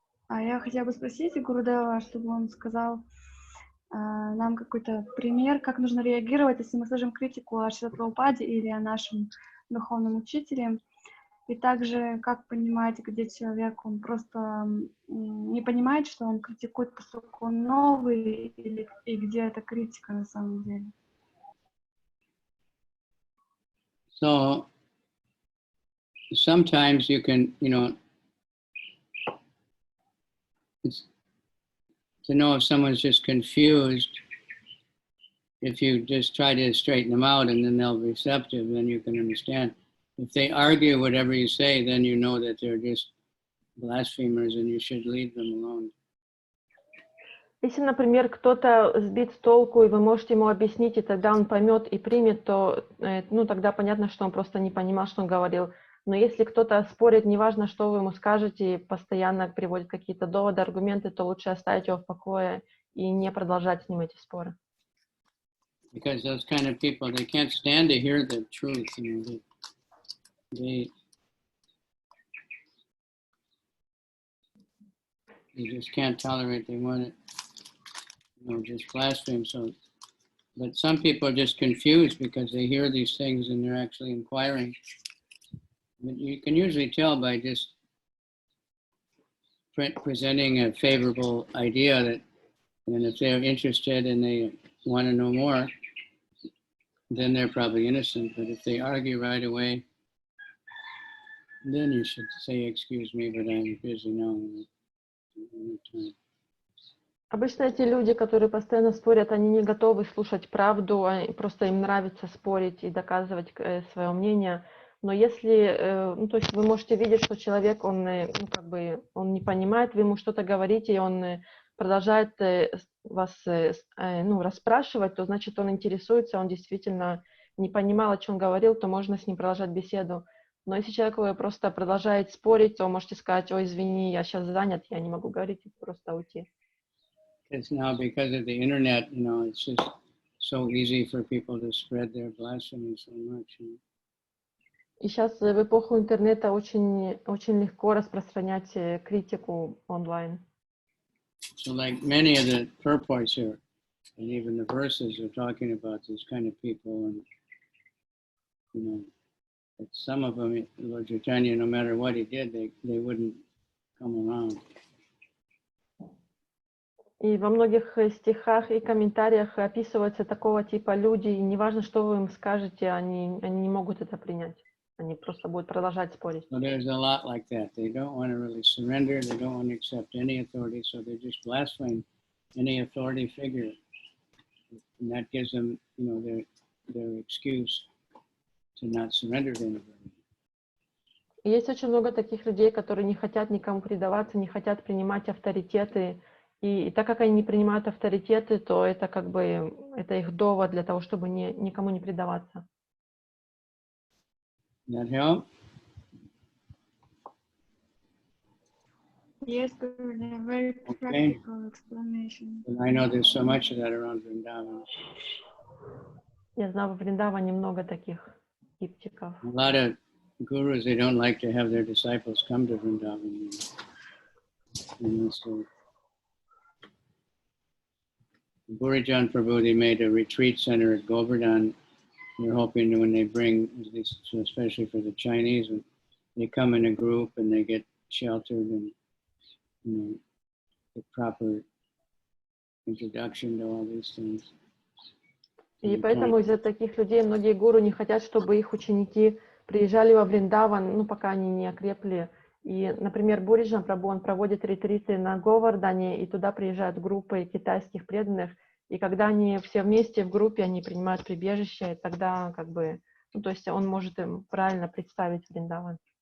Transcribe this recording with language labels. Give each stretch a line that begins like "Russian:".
Russian: Я хотела бы спросить Гурудева, чтобы он сказал нам какой-то пример, как нужно реагировать, если мы слышим критику о Шрила Прабхупаде или о нашем духовном учителе, и также как понимать, где человек, он просто не понимает, что он критикует, поскольку он новый, и где эта критика на самом деле.
English: So sometimes you can, to know if someone's just confused, if you just try to straighten them out and then they'll be receptive, then you can understand. If they argue whatever you say, then you know that they're just blasphemers and you should leave them alone.
Russian: Если, например, кто-то сбит с толку, и вы можете ему объяснить, и тогда он поймет и примет, то ну, тогда понятно, что он просто не понимал, что он говорил. Но если кто-то спорит, неважно, что вы ему скажете, и постоянно приводит какие-то доводы, аргументы, то лучше оставить его в покое и не продолжать с ним эти споры.
English: Because those kind of people, they can't stand to hear the truth. You know, they just can't tolerate. They want it, you know, just blaspheme. So, but some people are just confused because they hear these things and they're actually inquiring. But you can usually tell by just presenting a favorable idea that, and if they're interested and they want to know more, then they're probably innocent. But if they argue right away, then you should say, excuse me, but I'm busy now.
Russian: Обычно эти люди, которые постоянно спорят, они не готовы слушать правду, просто им нравится спорить и доказывать свое мнение. Но если, ну, то есть вы можете видеть, что человек, он, ну, как бы, он не понимает, вы ему что-то говорите, и он продолжает вас, ну, расспрашивать, то значит, он интересуется, он действительно не понимал, о чем говорил, то можно с ним продолжать беседу. Но если человек просто продолжает спорить, то можете сказать: ой, извини, я сейчас занят, я не могу говорить, и просто уйти.
English: It's now because of the internet, you know, it's just so easy for people to spread their blasphemy so much. You know?
Russian: И сейчас в эпоху интернета очень, очень легко распространять критику онлайн.
English: So like many of the purports here, and even the verses are talking about these kind of people, and you know, that some of them, Lord Chaitanya, no matter what he did, they wouldn't come around.
Russian: И во многих стихах и комментариях описываются такого типа люди, и неважно, что вы им скажете, они не могут это принять. Они просто будут продолжать спорить.
English: So there's a lot like that. They don't want to really surrender. They don't want to accept any authority. So they just blaspheme any authority figure, and that gives them, you know, their excuse to not surrender to anybody.
Russian: И есть очень много таких людей, которые не хотят никому предаваться, не хотят принимать авторитеты. И так как они не принимают авторитеты, то это как бы это их довод для того, чтобы никому не предаваться.
English: That help? Yes, very practical explanation. And I know there's so much of that around Vrindavan.
Russian: Я знаю, в Вриндаване много таких скептиков.
English: A lot of gurus, they don't like to have their disciples come to Vrindavan. You know, so Burijan Prabhu, they made a retreat center at Govardhan. They're hoping that when they bring, at least especially for the Chinese, when they come in a group and they get sheltered and, you know, the proper introduction to all these things.
Russian: И поэтому из-за таких людей многие гуру не хотят, чтобы их ученики приезжали во Вриндаван, ну, пока они не окрепли. И, например, Буриджан Прабху, он проводит ретриты на Говардане, и туда приезжают группы китайских преданных. И когда они все вместе в группе, они принимают прибежище, тогда как бы, ну, то есть он может им правильно представить Вриндаван.